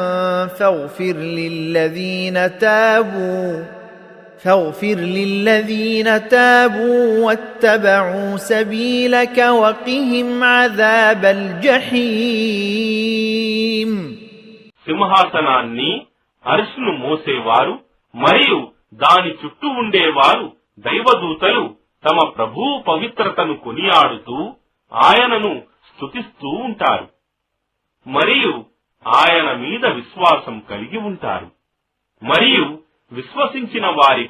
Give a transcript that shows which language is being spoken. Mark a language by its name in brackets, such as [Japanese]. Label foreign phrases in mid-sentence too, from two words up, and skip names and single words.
[Arabic] فاغفر للذين تابوا واتبعوا سبيلك وقهم عذاب الجحيم. [Telugu] సింహాసనాన్ని అర్ష్ను మోసేవారు మరియు దాని చుట్టూ ఉండేవారు దైవదూతలు తమ ప్రభువు పవిత్రతను కొనియాడుతూ ఆయనను స్తుతిస్తూ ఉంటారు మరియు ఆయన మీద విశ్వాసం కలిగి ఉంటారు మరియు విశ్వసించిన వారి